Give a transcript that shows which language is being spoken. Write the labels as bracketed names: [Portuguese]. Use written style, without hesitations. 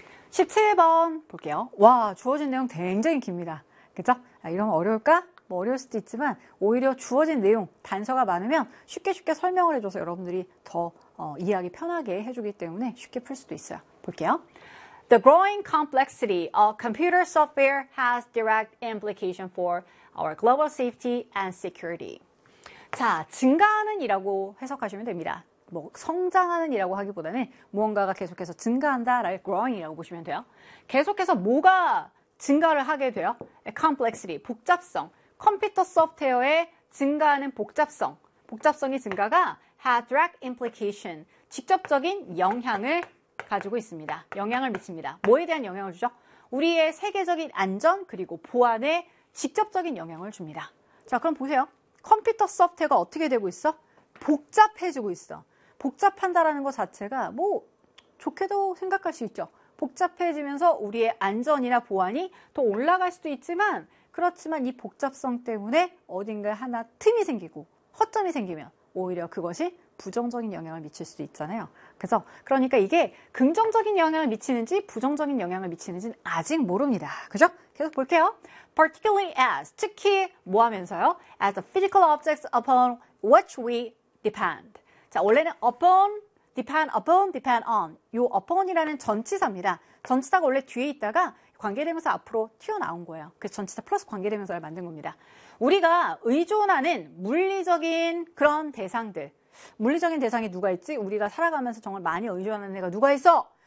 [Korean] 17번 볼게요. 와, 주어진 내용 굉장히 깁니다. 그죠? 아, 이러면 어려울까? 뭐 어려울 수도 있지만 오히려 주어진 내용, 단서가 많으면 쉽게 설명을 해줘서 여러분들이 더 이해하기 편하게 해주기 때문에 쉽게 풀 수도 있어요. 볼게요. [English] The growing complexity of computer software has direct implication for our global safety and security. [Korean] 자, 증가하는 이라고 해석하시면 됩니다. 뭐 성장하는 이라고 하기보다는 무언가가 계속해서 증가한다, growing 이라고 보시면 돼요. 계속해서 뭐가 증가를 하게 돼요? complexity, 복잡성. 컴퓨터 소프트웨어의 증가하는 복잡성. 복잡성의 증가가 [English] has direct implication, [Korean] 직접적인 영향을 가지고 있습니다. 영향을 미칩니다. 뭐에 대한 영향을 주죠? 우리의 세계적인 안전 그리고 보안에 직접적인 영향을 줍니다. 자, 그럼 보세요. 컴퓨터 소프트웨어가 어떻게 되고 있어? 복잡해지고 있어. 복잡한다라는 것 자체가 뭐 좋게도 생각할 수 있죠. 복잡해지면서 우리의 안전이나 보안이 더 올라갈 수도 있지만, 그렇지만 이 복잡성 때문에 어딘가 하나 틈이 생기고 허점이 생기면 오히려 그것이 부정적인 영향을 미칠 수도 있잖아요. 그래서 그러니까 이게 긍정적인 영향을 미치는지 부정적인 영향을 미치는지는 아직 모릅니다. 그죠? 계속 볼게요. [English] Particularly as, [Korean] 특히 뭐 하면서요? [English] As the physical objects upon which we depend. [Korean] 자, 원래는 depend on. 요 upon이라는 전치사입니다. 전치사가 원래 뒤에 있다가 관계되면서 앞으로 튀어나온 거예요. 그래서 전치사 플러스 관계되면서를 만든 겁니다. 우리가 의존하는 물리적인 그런 대상들. 물리적인 대상이 누가 있지? 우리가 살아가면서 정말 많이 의존하는 애가 누가 있어?